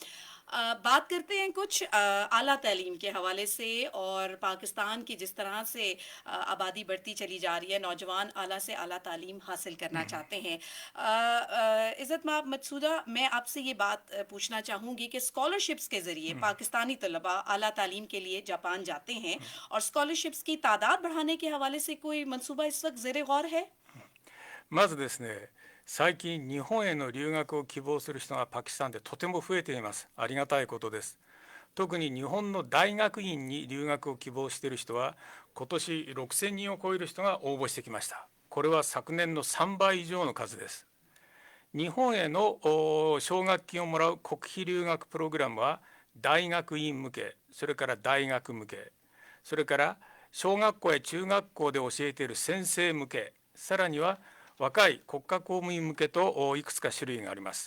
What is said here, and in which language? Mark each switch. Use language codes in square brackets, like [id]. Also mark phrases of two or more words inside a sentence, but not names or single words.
[ur] بات کرتے ہیں کچھ اعلیٰ تعلیم کے حوالے سے اور پاکستان کی جس طرح سے آبادی بڑھتی چلی جا رہی ہے، نوجوان اعلیٰ سے اعلیٰ تعلیم حاصل کرنا چاہتے ہیں. عزت مآب ماتسودا، میں آپ سے یہ بات پوچھنا چاہوں گی کہ اسکالرشپس کے ذریعے پاکستانی طلبہ اعلیٰ تعلیم کے لیے جاپان جاتے ہیں اور اسکالرشپس کی تعداد بڑھانے کے حوالے سے کوئی منصوبہ اس وقت زیر غور ہے? [ja] まずですね、最近日本への留学を希望する人がパキスタンでとても増えています。ありがたいことです。特に日本の大学院に留学を希望している人は今年6000人を超える人が応募してきました。これは昨年の3倍以上の数です。日本への奨学金をもらう国費留学プログラムは大学院向け、それから大学向け、それから小学校や中学校で教えている先生向け、さらには若い国家公務員向けといくつか種類があります。